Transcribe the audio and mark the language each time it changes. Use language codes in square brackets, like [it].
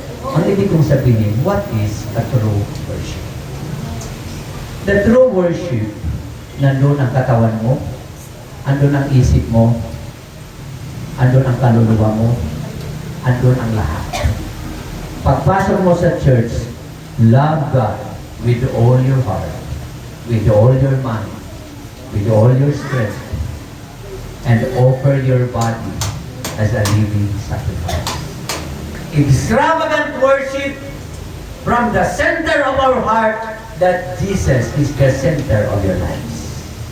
[tl] Ang ibig kong sabihin, [en] what is a true worship? The true worship, [tl] nandun ang katawan mo, andun ang isip mo, andun ang kaluluwa mo, andun ang lahat. Pagpasok mo sa church, [en] love God with all your heart, with all your mind, with all your strength, and offer your body as a living sacrifice. Extravagant worship from the center of our heart that Jesus is the center of your lives.